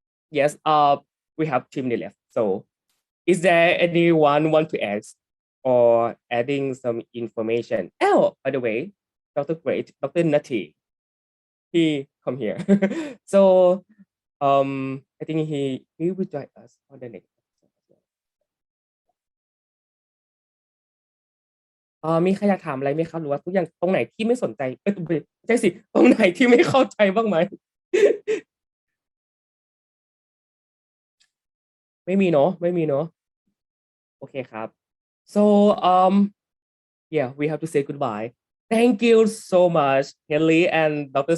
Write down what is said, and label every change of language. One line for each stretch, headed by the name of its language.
English: Yes, we have 2 minutes left. So is there anyone want to ask or adding some information? Oh, by the way, Dr. Nati, he come here. So I think he will join us on the next episode.
Thai: มีใครอยากถามอะไรไหมครับหรือว่าทุกอย่างตรงไหนที่ไม่สนใจไม่ใช่สิตรงไหนที่ไม่เข้าใจบ้างไหม ไม่มีเนาะ โอเคครับ
English: so yeah we have to say goodbye thank you so much Henley and Dr.